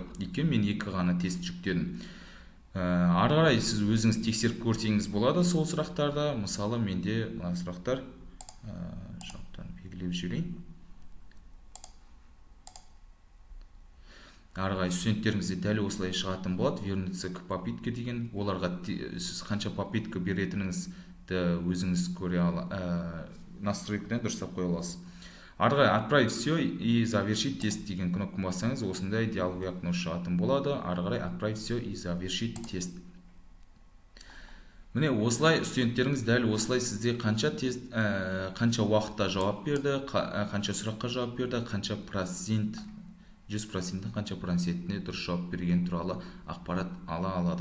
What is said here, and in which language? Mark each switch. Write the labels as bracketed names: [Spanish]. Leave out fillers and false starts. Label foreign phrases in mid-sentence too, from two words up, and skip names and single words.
[Kazakh] Өйткені мен 2 ғана тест жүктедім. Ары қарай сіз өзіңіз тексеріп көрсеңіз болады сол сұрақтарда. Мысалы, менде мына сұрақтар жақтан белгілеп жіберейін. Ары қарай студенттеріңізде дәл осылай шығатын болады. [Russian] Вернуться к попытке деген. [Kazakh] Оларға сіз қанша попытка беретініңізді өзіңіз көре настройкадан дұрыстап қоя аласыз. Ары қарай [Russian] отправить все и завершить тест [Kazakh] деген кнопканы бассаңыз, осындай диалоги окно шығатын болады. Ары қарай [Russian] отправить все и завершить тест. [Kazakh] Міне осылай студенттеріңіз дәл осылай сізде қанша уақытта жауап берді, қанша сұраққа жауап берді, қанша процент 100%-дің қанша процентіне дұрыс жауап бергені туралы ақпарат ала алады.